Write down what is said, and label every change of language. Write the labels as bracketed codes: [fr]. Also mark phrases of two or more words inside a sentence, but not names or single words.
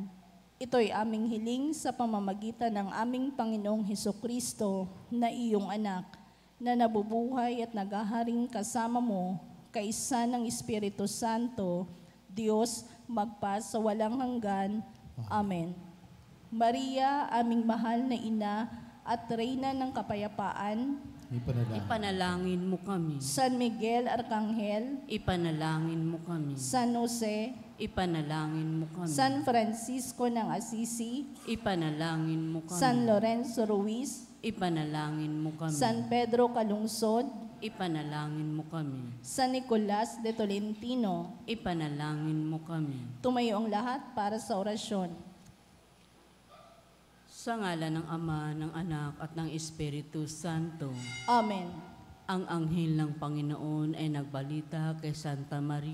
[tl] Ito'y aming hiling sa pamamagitan ng aming Panginoong Hesukristo na iyong anak, na nabubuhay at naghaharing kasama mo, kaisa ng Espiritu Santo, Diyos, magpa sa walang hanggan. Amen. Maria, aming mahal na ina at Reyna ng kapayapaan, ipanalangin mo kami. San Miguel Arcangel, Ipanalangin mo kami. San Jose, Ipanalangin mo kami. San Francisco ng Assisi, Ipanalangin mo kami. San Lorenzo Ruiz, Ipanalangin mo kami. San Pedro Calungsod, Ipanalangin mo kami. San Nicolas de Tolentino, Ipanalangin mo kami. tumayo ang lahat para sa orasyon. Sa ngalan ng Ama, ng Anak, at ng Espiritu Santo. Amen. Ang anghel ng Panginoon ay nagbalita kay Santa Maria.